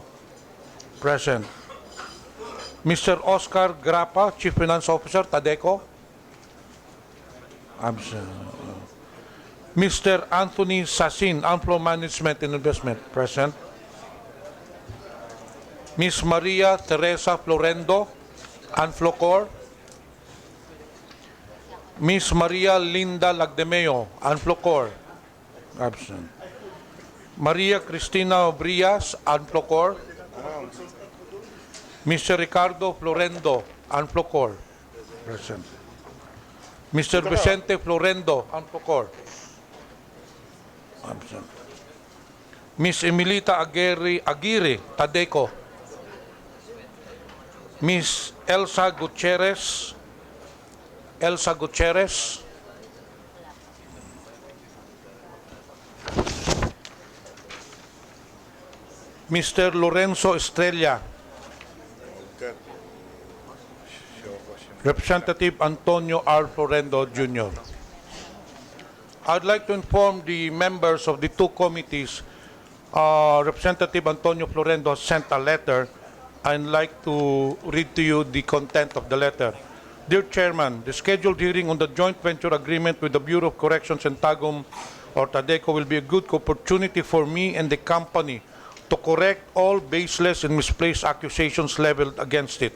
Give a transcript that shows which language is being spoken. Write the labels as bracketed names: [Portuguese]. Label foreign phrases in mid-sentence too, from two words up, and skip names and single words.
[English] Present. Mr. Oscar Grapa, Chief Finance Officer, Tadeco. Absent. Mr. Anthony Sasin, Inflow Management and Investment, present. Ms. Maria Teresa Florendo, Anflocor. Ms. Maria Linda Lagdemeo, Anflocor. Absent. Maria Cristina Brias, Anplocor. Mr. Ricardo Florendo, Anplocor. Present. Mr. Vicente Florendo, Anplocor. Absent. Miss Emilita Aguirre, Tadeco. Miss Elsa Gutierrez, Mr. Lorenzo Estrella, Representative Antonio R. Florendo Jr. I'd like to inform the members of the two committees. Representative Antonio Florendo has sent a letter. I'd like to read to you the content of the letter. Dear Chairman, the scheduled hearing on the joint venture agreement with the Bureau of Corrections and Tagum or Tadeco will be a good opportunity for me and the company to correct all baseless and misplaced accusations leveled against it.